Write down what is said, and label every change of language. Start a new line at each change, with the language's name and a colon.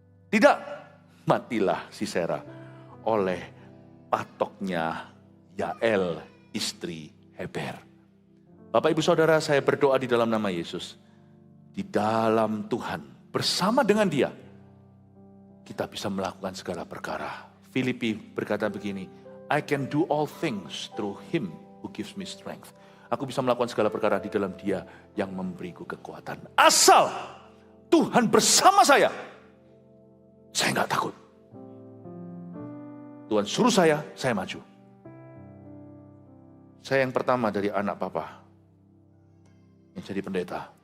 Indonesian: Tidak, matilah Sisera oleh patoknya Yael istri Heber. Bapak Ibu Saudara, saya berdoa di dalam nama Yesus. Di dalam Tuhan, bersama dengan Dia, kita bisa melakukan segala perkara. Filipi berkata begini,
English: I can do all things through him who gives me strength.
Indonesian: Aku bisa melakukan segala perkara di dalam Dia yang memberiku kekuatan. Asal Tuhan bersama saya nggak takut. Tuhan suruh saya maju. Saya yang pertama dari anak papa yang jadi pendeta.